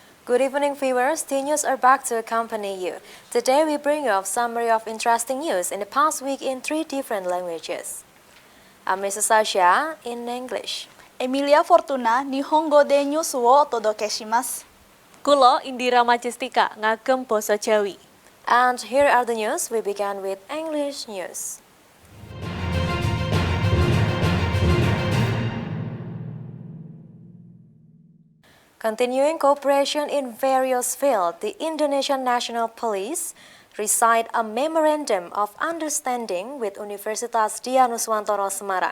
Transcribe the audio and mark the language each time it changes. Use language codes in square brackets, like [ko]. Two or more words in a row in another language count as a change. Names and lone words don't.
[en] Good evening, viewers. T-News are back to accompany you. Today, we bring you a summary of interesting news in the past week in 3 different languages. I'm Mrs. Sasha in English. [ja] Emilia Fortuna、日本語でニュースをお届けします. [jv] Kulo Indira Majestika ngagem basa Jawi. [en] And here are the news. We began with English news. Continuing cooperation in various fields, the Indonesian National Police signed a memorandum of understanding with Universitas Dianuswantoro Semarang.